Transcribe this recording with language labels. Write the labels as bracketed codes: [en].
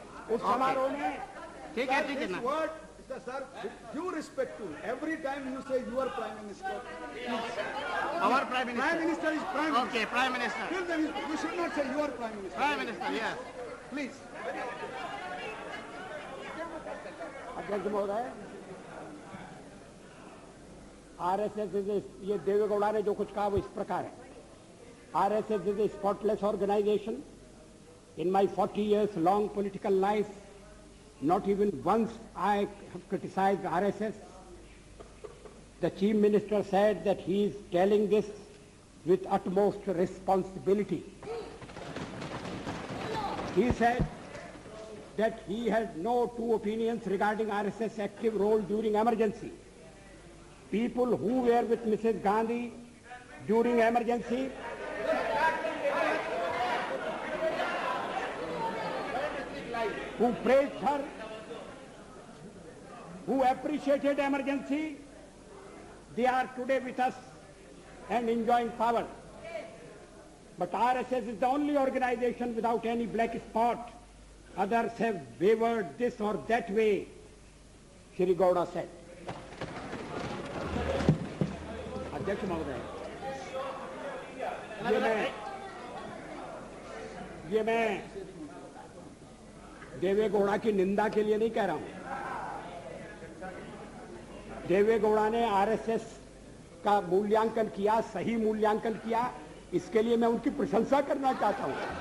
[hi] उस समारोह में ठीक है ना। [en] Sir, due respect to every time you say your Prime Minister. Our Prime Minister. Prime Minister is Prime Minister. Okay, Prime Minister. You should not say your Prime Minister. Prime Minister, yes. Please. [hi] अध्यक्ष महोदय, RSS ये देवेगौड़ा ने जो कुछ कहा वो इस प्रकार है। [en] RSS is a spotless organisation. In my 40 years long political life, not even once I have criticized RSS. The Chief Minister said that he is telling this with utmost responsibility. He said that he had no two opinions regarding RSS active role during emergency. People who were with Mrs. Gandhi during emergency who praised her, who appreciated emergency, they are today with us and enjoying power. But RSS is the only organization without any black spot. Others have wavered this or that way, Shri Gowda said. [hi] अध्यक्ष महोदय, ये मैं देवे गौड़ा की निंदा के लिए नहीं कह रहा हूं। देवे गौड़ा ने आरएसएस का मूल्यांकन किया, सही मूल्यांकन किया, इसके लिए मैं उनकी प्रशंसा करना चाहता हूं।